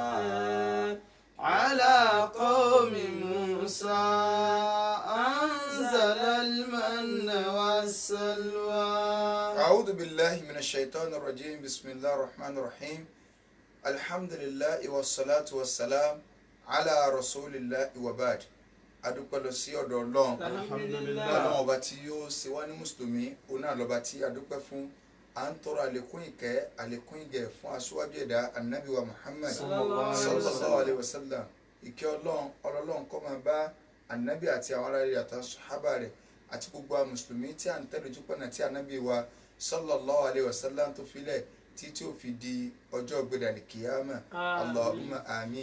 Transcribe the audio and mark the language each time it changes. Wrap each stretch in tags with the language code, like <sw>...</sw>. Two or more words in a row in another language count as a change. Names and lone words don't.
<ar>على قوم موسى أنزل المن والسلوى. أعوذ بالله من الشيطان الرجيم بسم الله الرحمن الرحيم الحمد لله والصلاة والسلام على رسول الله وبعد.</ar> <yo>adúpẹ́ lọ sí ọ̀dọ̀ Ọlọ́run Ọlọ́run ọba tí yóò ṣe wá ní mùsùlùmí òun náà lọ́ba tí adúpẹ́ fún à ń tọrọ àlékún ìkẹ́ àlékún ìgẹ̀ fún aṣíwájú ẹ̀dá Ànábì wa Muhammad</yo> <ar>صلى الله عليه وسلم.</ar> <yo>ìkẹ́ Ọlọ́run kó máa bá Ànábì àti àwọn ará rẹ̀ àtàwọn sàhábà rẹ̀ àti gbogbo àwọn mùsùlùmí tí à ń tẹ̀lé ojúpọ̀nà tí Ànábì wa</yo> <ar>صلى الله عليه وسلم</ar> <yo>tó filẹ̀ tí ó fi di ọjọ́ ìgbédàlẹ̀ kìyàmà</yo> <ar>اللهم آمين.</ar>